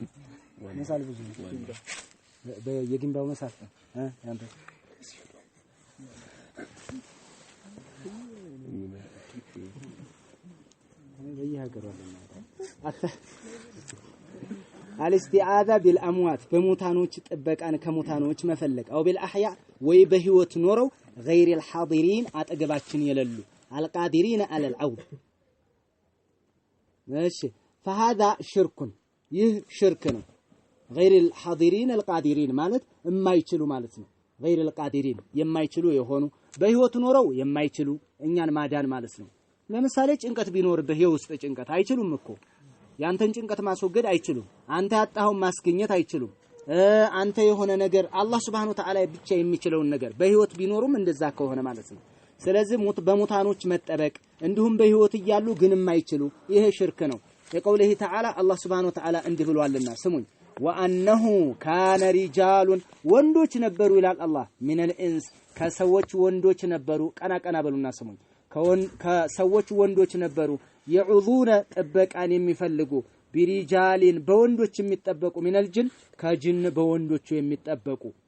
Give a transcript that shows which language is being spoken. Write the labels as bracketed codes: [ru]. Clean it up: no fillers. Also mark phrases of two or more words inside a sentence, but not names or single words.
[am] መሳል ብዙ የግንባው መሳል ያንተ በየሀገሩ አለ አልስቲዓዛ ቢልአምዋት በሙታኖች ጥበቃን ከሙታኖች መፈለግ አው ቢልአህያ ወይ በህይወት ኖረው [ar] غير الحاضرين [am] አጠገባችን የሌሉ አልቃዲሪን አለል አውድ እሺ [ar] فهذا شرك [am] ይህ ሽርክ ነው غير [ar] الحاضرين القادرين [am] ማለት የማይችሉ ማለት ነው [ar] غير القادرين [am] የማይችሉ የሆኑ በህይወት ኖረው የማይችሉ እኛን ማዳን ማለት ነው ለምሳሌ ጭንቀት ቢኖርብህ የውስጥ ጭንቀት አይችሉም እኮ ያንተን ጭንቀት ማስወገድ አይችሉም አንተ ያጣኸው ማስገኘት አይችሉም አንተ የሆነ ነገር አላህ [ar] سبحانه وتعالى [am] ብቻ የሚችለውን ነገር በህይወት ቢኖሩም እንደዛ ከሆነ ማለት ነው ስለዚህ በሙታኖች መጠበቅ እንዲሁም በህይወት ይያሉ ግን የማይችሉ ይሄ ሽርክ ነው [ar] لقوله تعالى [am] አላህ [ar] سبحانه وتعالى [am] እንዲህ ብሏልና ስሙኝ [ar] وأنه كان رجال [am] ወንዶች ነበሩ ይላል አላህ [ar] من الإنس [am] ከሰዎች ወንዶች ነበሩ ቀና በሉና ስሙኝ ከሰዎች ወንዶች ነበሩ የዑዙነ ጥበቃን የሚፈልጉ ቢሪጃሊን በወንዶች የሚጠበቁ [ar] من الجن [am] ከጅን በወንዶቹ የሚጠበቁ